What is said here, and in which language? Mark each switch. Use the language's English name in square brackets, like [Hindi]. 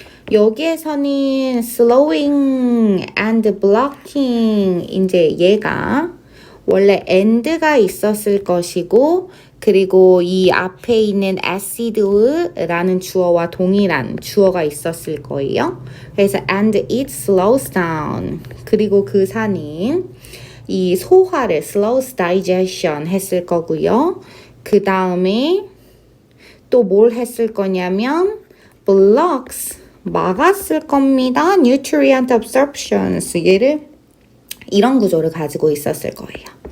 [Korean] 여기에서는 slowing and blocking 이제 얘가 원래 and가 있었을 것이고 그리고 이 앞에 있는 acid라는 주어와 동일한 주어가 있었을 거예요. [English] 그래서 and it slows down. [Korean] 그리고 그 산은 이 소화를 slows digestion 했을 거고요. 그 다음에 또 뭘 했을 거냐면 blocks 막았을 겁니다. nutrient absorptions 얘를 이런 구조를 가지고 있었을 거예요.